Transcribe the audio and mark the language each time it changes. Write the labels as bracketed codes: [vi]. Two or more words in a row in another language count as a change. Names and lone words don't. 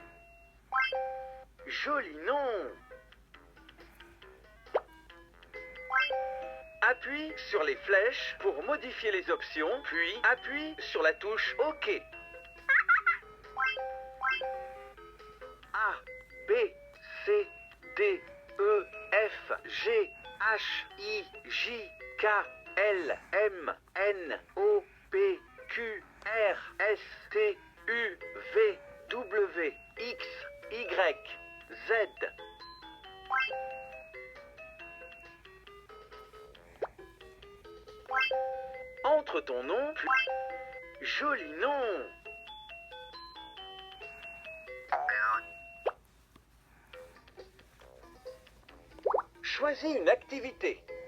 [fr] Joli nom! Appuie sur les flèches pour modifier les options, puis appuie sur la touche OK. A, B, C, D, E, F, G, H, I, J, K, L, M, N, O, P, Q, R, S, T, U, V, W, X, Y, Z. Entre ton nom, puis... Joli nom! Choisis une activité.